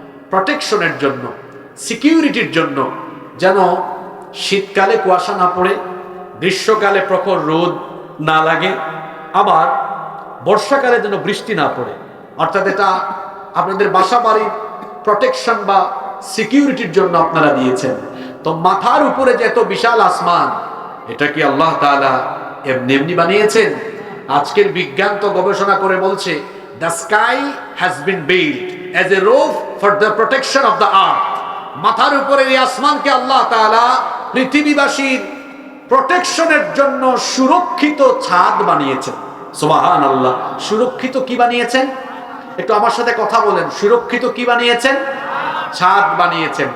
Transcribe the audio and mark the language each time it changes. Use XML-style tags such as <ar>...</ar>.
<bn>প্রোটেকশনের জন্য, সিকিউরিটির জন্য, যেন শীতকালে কুয়াশা না পড়ে, গ্রীষ্মকালে প্রখর রোদ না লাগে, আবার বর্ষাকালে যেন বৃষ্টি না পড়ে। অর্থাৎ এটা আপনাদের বাসা বাড়ির প্রোটেকশন বা সিকিউরিটির জন্য আপনারা দিয়েছেন। তো মাথার উপরে যে এত বিশাল আসমান, এটা কি আল্লাহ তাআলা এমনি এমনি বানিয়েছেন? আজকের বিজ্ঞান তো গবেষণা করে বলছে,</bn> <en>the sky has been built as a roof for the protection of the earth.</en> <bn>মাথার উপরে এই আসমানকে আল্লাহ তাআলা পৃথিবীবাসীর প্রোটেকশনের জন্য সুরক্ষিত ছাদ বানিয়েছেন। সুবহানাল্লাহ। সুরক্ষিত কি বানিয়েছেন? একটু আমার সাথে কথা বলেন, সুরক্ষিত কি বানিয়েছেন? ছাদ বানিয়েছেন।</bn>